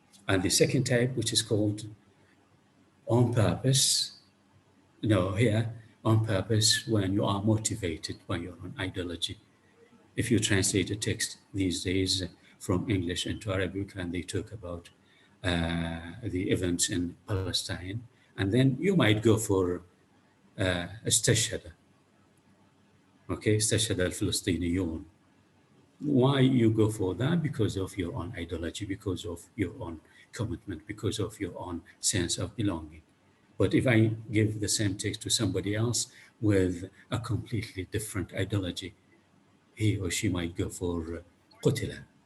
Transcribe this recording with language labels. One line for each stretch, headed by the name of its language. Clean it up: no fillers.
English: And the second type, which is called on purpose, here, on purpose, when you are motivated by your own ideology. If you translate a text these days from English into Arabic and they talk about the events in Palestine, and then you might go for استشهد.
Arabic: Okay, استشهد الفلسطينيون.
English: Why you go for that? Because of your own ideology, because of your own commitment, because of your own sense of belonging. But if I give the same text to somebody else with a completely different ideology, he or she might go for قتل.